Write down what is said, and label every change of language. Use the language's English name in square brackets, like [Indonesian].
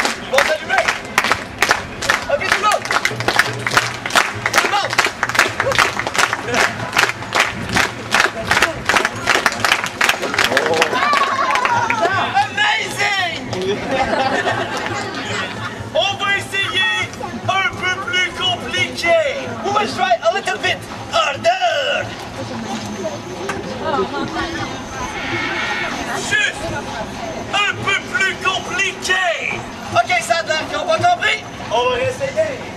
[French] Bon, allumez! Ok, tout le monde! Tout le monde! [English] Amazing! [French] On va essayer un peu plus compliqué. [English] We will try a little bit harder. [French] Juste un peu plus compliqué. Ok, ça a l'air qu'on va compris. On va essayer.